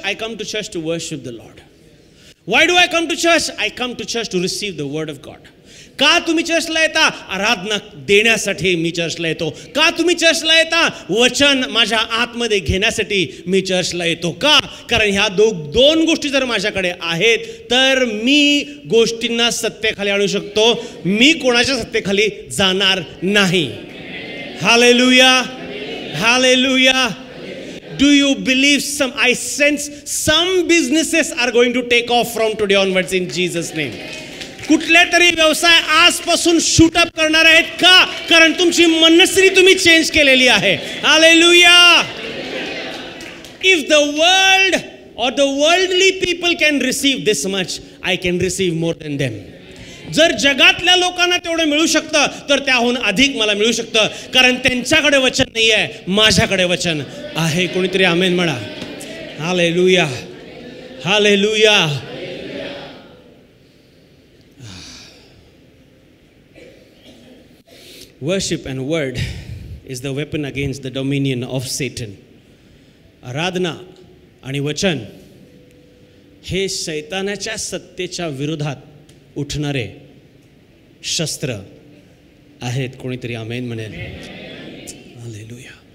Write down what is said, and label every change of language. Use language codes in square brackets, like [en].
[en] I come to church to worship the Lord. Why do I come to church? I come to church to receive the word of God. [mr] का तुम्ही चर्चला येता? आराधना देण्यासाठी मी चर्चला येतो. का तुम्ही चर्चला येता? वचन माझ्या आतमध्ये घेण्यासाठी मी चर्चला येतो. का? कारण ह्या दोन गोष्टी जर माझ्याकडे आहेत तर मी गोष्टींना सत्तेखाली आणू शकतो. मी कोणाच्या सत्तेखाली जाणार नाही. Hallelujah, hallelujah. [en] Do you believe I sense some businesses are going to take off from today onwards in Jesus name. [mr] कुठले तरी व्यवसाय आजपासून शूट अप करणार आहेत. का? कारण तुमची मनस्थिती तुम्ही चेंज केलेली आहे. Hallelujah. [en] If the world or the worldly people can receive this much, I can receive more than them. [mr] जर जगातल्या लोकांना तेवढं मिळू शकतं तर त्याहून अधिक मला मिळू शकतं. कारण त्यांच्याकडे वचन नाही आहे, माझ्याकडे वचन आहे. कोणीतरी आमेन म्हणा. Hallelujah, hallelujah. [en] Worship and word is the weapon against the dominion of Satan. [mr] आराधना आणि वचन हे शैतानाच्या सत्तेच्या विरोधात उठणारे शस्त्र आहेत. कोणीतरी आमेन म्हणेल. हालेलुया.